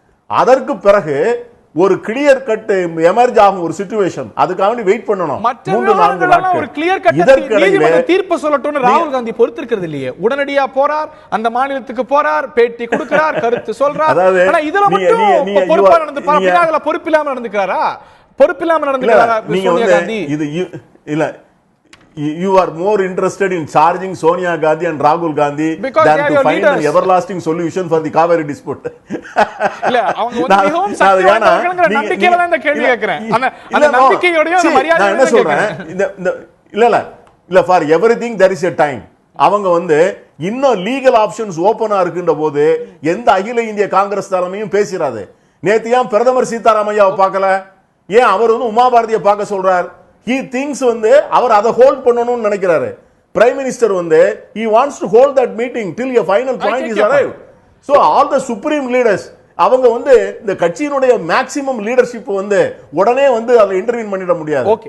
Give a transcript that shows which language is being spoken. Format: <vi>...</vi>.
<ta>அதற்கு பிறகு ஒரு கிளியர் கட் எமர்ஜ் ஆகும் ஒரு சிச்சுவேஷன், அதுக்காக வெயிட் பண்ணணும். 3-4 நாட்கள். ஒரு கிளியர் கட் நீதிமன்ற தீர்ப்பு சொல்லட்டும்னு ராகுல் காந்தி பொறுத்திருக்கிறது இல்லையே. உடனடியா போறார், அந்த மாநிலத்துக்கு போறார், பேட்டி கொடுக்கிறார், கருத்து சொல்றார். ஆனா இதுல மட்டும் பொறுப்பா நடந்து பாருங்க, அதுல பொறுப்பில்லாம நடந்துக்கிறாரா? பொறுப்பில்லாம நடந்துக்கிறாரா சோனியா காந்தி? இது இல்ல,</ta> <en>you are more interested in charging Sonia Gandhi and Rahul Gandhi than to find an everlasting solution for the Kaveri dispute.</en> <ta>இல்ல அவங்க மிகவும் சக்தி வாய்ந்தவர்கள்ங்கற நம்பிக்கையில தான் இந்த கேள்வி கேக்குறேன். அந்த நம்பிக்கையோட அந்த மரியாதையோட கேக்குறேன்.</ta> <en>இல்ல for everything there is a time.</en> <ta>அவங்க இன்னும் லீகல் ஆப்ஷன்ஸ் ஓபனா இருக்கின்ற போது எந்த அகில இந்திய காங்கிரஸ் தலைமையும் பேசிராது. நேத்து ஏன் பிரதமர் சீதாராமையாவை பார்க்கல? ஏன் அவர் உமா பாரதியை பார்க்க சொல்றார்?</ta> <en>he thinks</en> <ta>அவர் அதை ஹோல்ட் பண்ணணும்னு நினைக்கிறாரு.</ta> <en>Prime minister he wants to hold that meeting till a final point is arrived. So all the supreme leaders</en> <ta>அவங்க இந்த கட்சியினுடைய மேக்ஸிமம் லீடர்ஷிப் உடனே அதை இன்டர்வீன் பண்ணிட முடியாது.</ta>